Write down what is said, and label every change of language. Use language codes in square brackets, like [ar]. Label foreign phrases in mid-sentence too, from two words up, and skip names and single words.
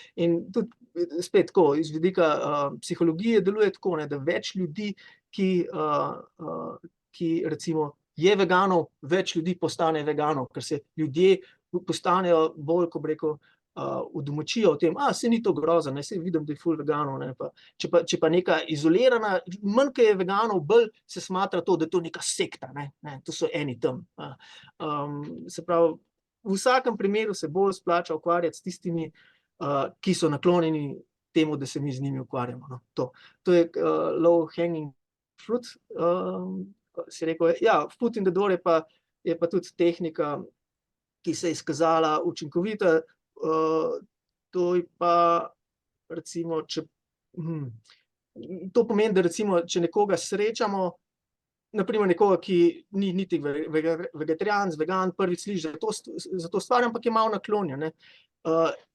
[sl] In tudi spet tako, iz vidika psihologije deluje tako, ne, da več ljudi, ki recimo je veganov, več ljudi postane veganov, ker se ljudje postanejo bolj, ko bi rekel, udomačijo v tem, saj ni to grozno, ne, saj vidim, da je ful veganov, ne, pa če pa neka izolirana, manj, ko je veganov, bolj se smatra to, da je to neka sekta, ne, to so eni tam. Se pravi, v vsakem primeru se bolj splača ukvarjati s tistimi, ki so naklonjeni temu, da se mi z njimi ukvarjamo, no, to je [en] low hanging fruit, [sl] si rekel, ja, [en] foot in the door [sl] je pa tudi tehnika, ki se je izkazala učinkovita, to je pa recimo, to pomeni, da recimo, če nekoga srečamo, na primer nekoga, ki ni niti vegetarijan, vegan, prvič sliši za to stvar, ampak je malo naklonjen, ne, se